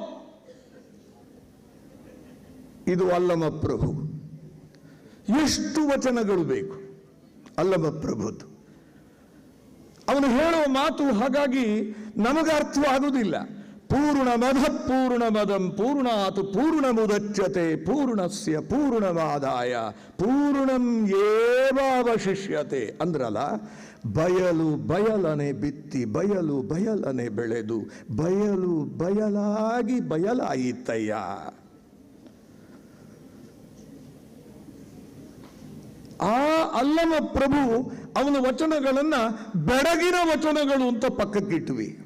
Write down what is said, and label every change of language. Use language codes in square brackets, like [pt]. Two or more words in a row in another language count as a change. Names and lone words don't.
[kn] ಇದು ಅಲ್ಲಮ ಪ್ರಭು. ಎಷ್ಟು ವಚನಗಳು ಬೇಕು ಅಲ್ಲಮ ಪ್ರಭುದು. ಅವನು ಹೇಳೋ ಮಾತು ಹಾಗಾಗಿ ನಮಗೆ ಅರ್ಥವಾಗುವುದಿಲ್ಲ. [sa] ಪೂರ್ಣಮದಂ ಪೂರ್ಣಾತ್ ಪೂರ್ಣಮುದಚ್ಯತೆ ಪೂರ್ಣಸ್ಯ ಪೂರ್ಣಮಾದಾಯ ಪೂರ್ಣಂ ಏವಾವಶಿಷ್ಯತೆ ಅಂದ್ರಲ್ಲ. [kn] ಬಯಲನೆ ಬಿತ್ತಿ ಬಯಲನೆ ಬೆಳೆದು ಬಯಲಾಗಿ ಬಯಲಾಯಿತಯ್ಯ. ಆ ಅಲ್ಲಮ ಪ್ರಭು ಅವನ ವಚನಗಳನ್ನ ಬೆಡಗಿನ ವಚನಗಳು ಅಂತ ಪಕ್ಕಕ್ಕಿಟ್ವಿ.